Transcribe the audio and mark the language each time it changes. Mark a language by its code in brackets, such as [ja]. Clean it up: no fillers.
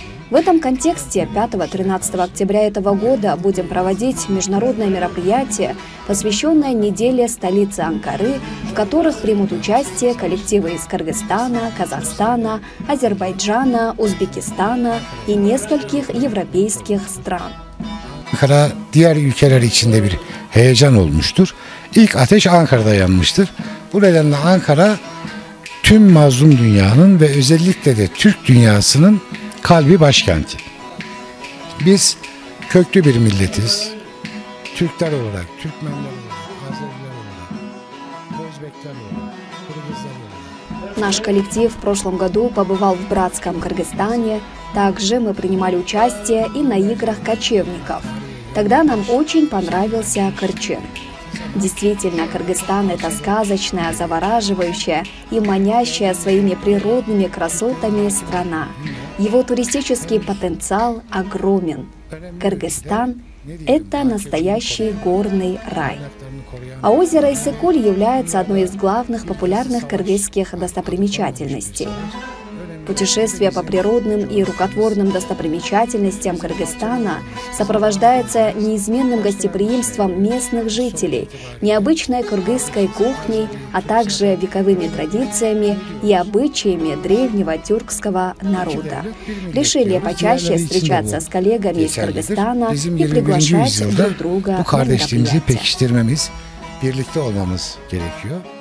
[ru] В этом контексте 5-13 октября этого года будем проводить международное мероприятие, посвященное неделе столицы Анкары, в которых примут участие коллективы из Кыргызстана, Казахстана, Азербайджана, Узбекистана и нескольких европейских стран. [tr] Ankara diğer ülkeler içinde bir heyecan olmuştur. İlk ateş Ankara'da yanmıştır. Bu nedenle Ankara tüm mazlum dünyanın ve özellikle de Türk dünyasının kalbi başkenti. Biz köklü bir milletiz. Türkler olarak, Türkmenler olarak, Azeriler olarak, Özbekler olarak, Kırgızlar olarak. [ru] Наш коллектив в прошлом году побывал в братском Кыргызстане. Также мы принимали участие и на играх кочевников. Тогда нам очень понравился Кырчын. Действительно, Кыргызстан – это сказочная, завораживающая и манящая своими природными красотами страна. Его туристический потенциал огромен. Кыргызстан – это настоящий горный рай. А озеро Иссык-Куль является одной из главных популярных кыргызских достопримечательностей. Путешествие по природным и рукотворным достопримечательностям Кыргызстана сопровождается неизменным гостеприимством местных жителей, необычной кыргызской кухней, а также вековыми традициями и обычаями древнего тюркского народа. Решили почаще встречаться с коллегами из Кыргызстана и приглашать друг друга на мероприятия. [tr] Birlikte olmamız gerekiyor.